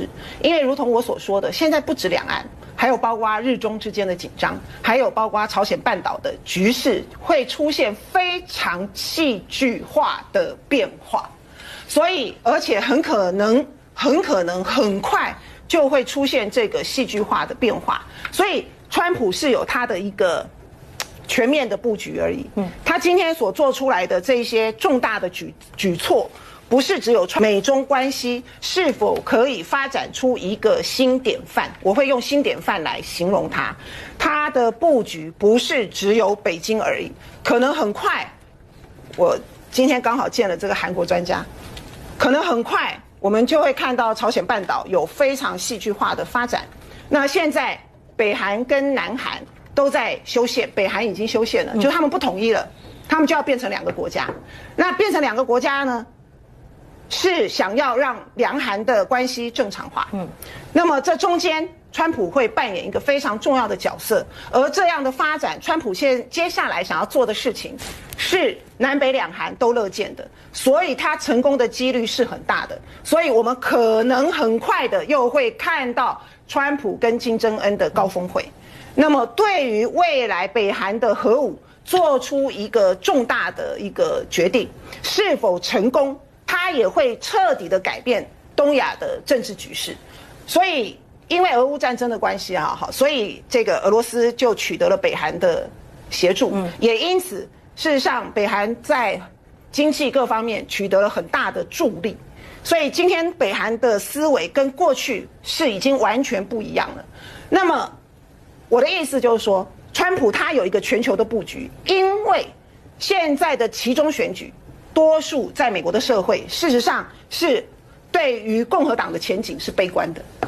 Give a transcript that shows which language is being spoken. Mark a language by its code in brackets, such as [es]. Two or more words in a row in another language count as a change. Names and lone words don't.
[zh] 因為如同我所說的，現在不止兩岸，還有包括日中之間的緊張，還有包括朝鮮半島的局勢會出現非常戲劇化的變化，所以而且很可能很快就會出現這個戲劇化的變化，所以川普是有他的一個全面的布局而已。他今天所做出來的這些重大的舉措，不是只有美中關係是否可以發展出一個新典範，我會用新典範來形容它。他的布局不是只有北京而已，可能很快，我今天剛好見了這個韓國專家，可能很快我們就會看到朝鮮半島有非常戲劇化的發展。那現在北韓跟南韓都在修憲，北韓已經修憲了，就他們不統一了，他們就要變成2個國家。那變成2個國家呢，是想要讓兩韓的關係正常化。那麼這中間川普會扮演一個非常重要的角色，而這樣的發展，川普接下來想要做的事情是南北兩韓都樂見的，所以他成功的幾率是很大的。所以我們可能很快的又會看到川普跟金正恩的高峰會。那麼對於未來北韓的核武做出一個重大的一個決定，是否成功，他也會徹底的改變東亞的政治局勢。所以因為俄烏戰爭的關係所以這個俄羅斯就取得了北韓的協助，也因此事實上北韓在經濟各方面取得了很大的助力。所以今天北韓的思維跟過去是已經完全不一樣了。那麼我的意思就是說，川普他有一個全球的布局，因為現在的期中選舉，多數在美國的社會事實上是對於共和黨的前景是悲觀的。